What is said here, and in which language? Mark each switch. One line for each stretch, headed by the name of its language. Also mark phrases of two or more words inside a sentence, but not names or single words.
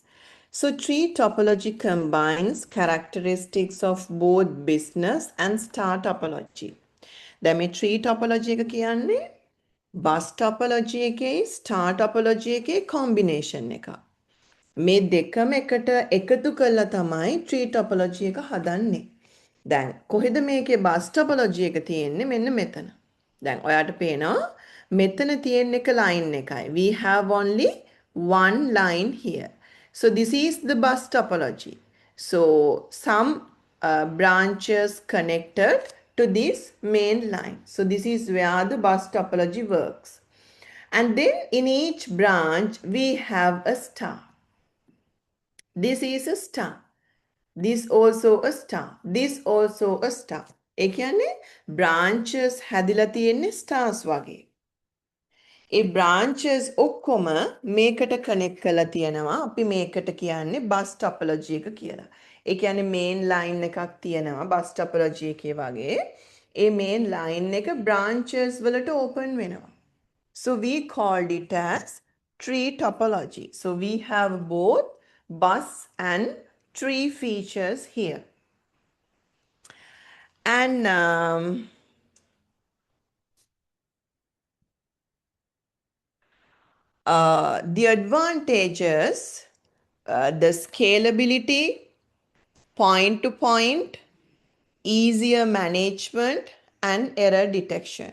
English: So tree topology combines characteristics of both business and star topology.
Sinhala: දැන් මේ
English: tree topology
Sinhala: එක කියන්නේ
English: bus topology
Sinhala: එකේ
English: star topology
Sinhala: එකේ combination එක. මේ දෙකම එකට එකතු කළා තමයි
English: tree topology
Sinhala: එක හදන්නේ. දැන් කොහෙද මේකේ
English: bus topology
Sinhala: එක තියෙන්නේ? මෙන්න මෙතන. දැන් ඔයාට පේනවා මෙතන තියෙන එක line එකයි.
English: We have only one line here. So this is the bus topology. So some branches connected to this main line. So this is where the bus topology works. And then in each branch we have a star. This is a star. This also a star. This also a star.
Sinhala: ඒ කියන්නේ branches හැදිලා තියෙන්නේ stars වගේ. ඒ branches ඔක්කොම මේකට connect කරලා තියෙනවා. අපි මේකට කියන්නේ
English: bus topology
Sinhala: එක කියලා. ඒ කියන්නේ
English: main line
Sinhala: එකක් තියෙනවා
English: bus topology
Sinhala: එකේ වගේ. ඒ
English: main line
Sinhala: එක branches වලට open වෙනවා.
English: So we called it as tree topology. So we have both bus and tree features here. And the advantages, the scalability, point to point, easier management, and error detection.